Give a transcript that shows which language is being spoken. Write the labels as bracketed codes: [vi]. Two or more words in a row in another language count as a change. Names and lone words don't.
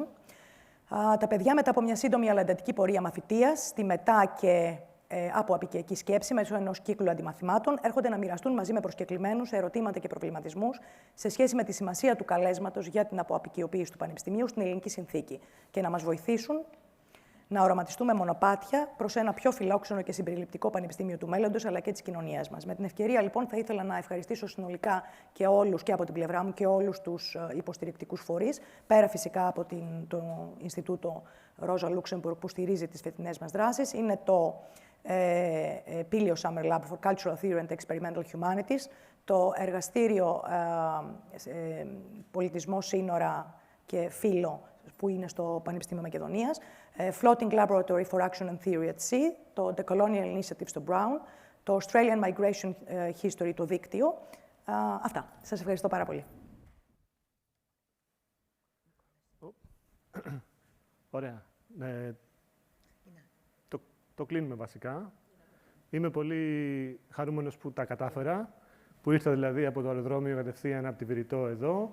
[el] Τα παιδιά, μετά από μια σύντομη αλλά εντατική πορεία μαθητείας, στη μετά και απο-αποικιακή σκέψη μέσω ενός κύκλου αντιμαθημάτων, έρχονται να μοιραστούν μαζί με προσκεκλημένους ερωτήματα και προβληματισμούς σε σχέση με τη σημασία του καλέσματος για την απο-αποικιοποίηση του Πανεπιστημίου στην ελληνική συνθήκη και να μας βοηθήσουν να οραματιστούμε μονοπάτια προς ένα πιο φιλόξενο και συμπεριληπτικό πανεπιστήμιο του μέλλοντος, αλλά και της κοινωνίας μας. Με την ευκαιρία, λοιπόν, θα ήθελα να ευχαριστήσω συνολικά και όλους, και από την πλευρά μου, και όλους τους υποστηρικτικούς φορείς, πέρα φυσικά από το Ινστιτούτο Rosa Luxemburg που στηρίζει τις φετινές μας δράσεις. Είναι το Pilios Summer Lab for Cultural Theory and Experimental Humanities, το εργαστήριο Πολιτισμό, Σύνορα και Φύλο που είναι στο Πανεπιστήμιο Μακεδονίας, Floating Laboratory for Action and Theory at Sea, το Decolonial Initiative στο Brown, το Australian Migration History, το δίκτυο. Αυτά. Σας ευχαριστώ πάρα πολύ. Ωραία. Το κλείνουμε βασικά. Είμαι πολύ χαρούμενος που τα κατάφερα, που ήρθα δηλαδή από το αεροδρόμιο κατευθείαν από τη Βηρητό εδώ.